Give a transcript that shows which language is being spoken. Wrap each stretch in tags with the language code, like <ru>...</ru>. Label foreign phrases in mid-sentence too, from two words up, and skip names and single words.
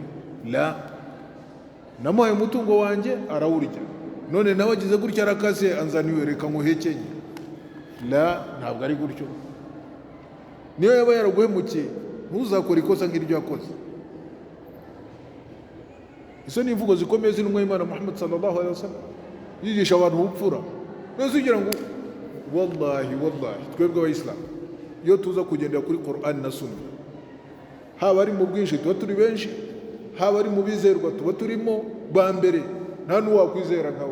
<rw>La, namuhaye umutungo wanjye arawurya, none nawe agize gutya arakase, anzaniwe, reka nkuhekenye. La, ntabwo ari gutyo. Niyo yaba yaraguhemukiye, ntuzakore ikosa nk'iryo yakoze. Izo ni imvugo zikomeye z'intumwa y'Imana Muhammad</rw> <ar>صلى الله عليه وسلم,</ar> <rw>yigisha abantu ubupfura. Nose ugira ngo wallahi twebwe abayisilamu iyo tuza kugendera kuri Qur'an na Sunna, haba ari mu bwinshi tuba turi benshi, haba ari mu bizerwa tuba turimo ba mbere, nta n'uwakwizera nkawe.</rw>